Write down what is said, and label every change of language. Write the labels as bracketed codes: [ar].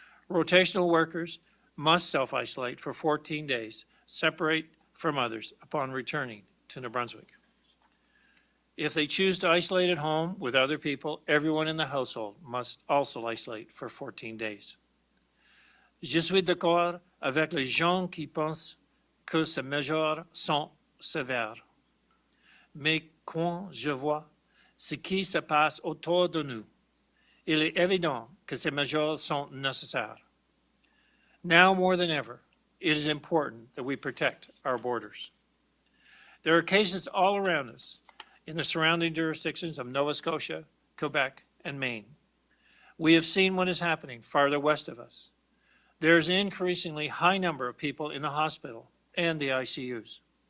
[en] Rotational workers must self-isolate for 14 days, separate from others upon returning to New Brunswick. If they choose to isolate at home with other people, everyone in the household must also isolate for 14 days. [fr] Je suis d'accord avec les gens qui pensent que ces mesures sont sévères. Mais quand je vois ce qui se passe autour de nous, il est évident que ces mesures sont nécessaires. [en] Now more than ever, it is important that we protect our borders. There are cases all around us in the surrounding jurisdictions of Nova Scotia, Quebec, and Maine. We have seen what is happening farther west of us. There is an increasingly high number of people in the hospital and the ICUs.